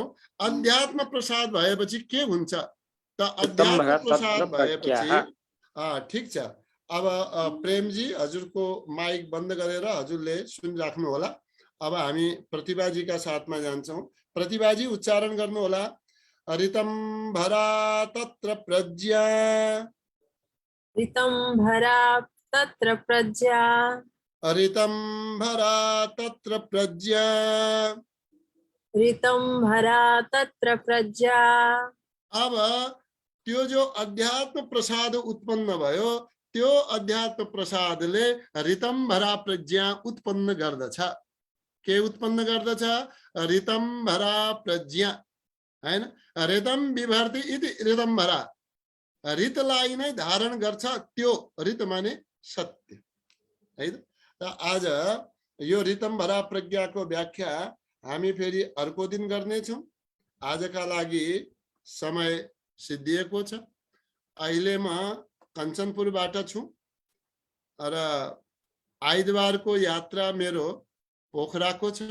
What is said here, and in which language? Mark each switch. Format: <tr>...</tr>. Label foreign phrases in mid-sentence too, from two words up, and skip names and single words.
<ne>अध्यात्म प्रसाद भएपछि के हुन्छ त? अध्यात्म प्रसाद भएपछि ठिक छ। अब प्रेमजी हजुरको माइक बन्द गरेर हजुरले सुनिराख्नु होला। अब हामी प्रतिभाजीका साथमा जान्छौँ। प्रतिभाजी उच्चारण गर्नु होला।</ne> <sa>ऋतम्भरा तत्र प्रज्ञा। ऋतम्भरा तत्र प्रज्ञा। ऋतम्भरा तत्र प्रज्ञा। ऋतम्भरा तत्र प्रज्ञा।</sa> <ne>अब त्यो जो अध्यात्म प्रसाद उत्पन्न भयो, त्यो अध्यात्म प्रसादले ऋतम्भरा प्रज्ञा उत्पन्न गर्दछ। के उत्पन्न गर्दछ? ऋतम्भरा प्रज्ञा हैन।</ne> <sa>ऋतम विभर्ति इति ऋतम्भरा,</sa> <ne>ऋतलाई नै धारण गर्छ। त्यो ऋत माने सत्य है। त आज यो ऋतम्भरा प्रज्ञाको व्याख्या हामी फेरि अर्को दिन गर्नेछौँ। आजका लागि समय सिद्धिएको छ। अहिले म कञ्चनपुरबाट छु र आइतबारको यात्रा मेरो पोखराको छ।</ne>